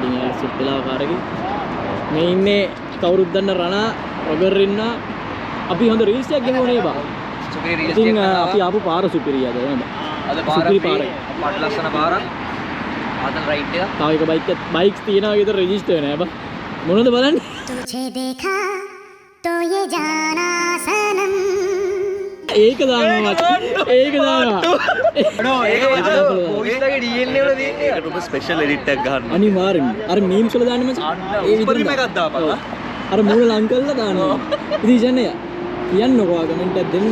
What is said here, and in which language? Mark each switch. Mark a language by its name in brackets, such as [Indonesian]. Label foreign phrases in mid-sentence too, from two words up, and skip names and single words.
[Sinhala] ඉතින් යාළු සෙට් වෙලා කාරගේ. මේ ඉන්නේ කවුරුත් දන්න රණා රොගර් ඉන්නා. අපි හොඳ රීල්ස් එකක් ගෙනුවා බා. සුපිරි රීල්ස් ඉතින් අපි ආපු පාර සුපිරියද නේද? අද සුපිරි පාර. පාර ලස්සන පාරක්. ආතල් රයිට් එක. තව එක බයික්ස් තියෙනවා විතර රෙජිස්ටර් නෑ බා. මොනවද බලන්නේ? [Hindi] तुझे देखा तो ये जाना सनम [Sinhala] ඒක දානවා ඒක දානවා පොයිස් ලගේ DNA වල තියෙන්නේ. ඒකට ඔබ ස්පෙෂල් එඩිට් එකක් ගන්න. අනිවාර්යෙන්ම අර මීම්ස් වල දාන්නේ මචං ඒ විදිහට එකක් දාපන්. අර මූල ලං කරලා දානවා ඉතින් ඉන්නේ කියන්නකෝ කමෙන්ට් එකක් දෙන්න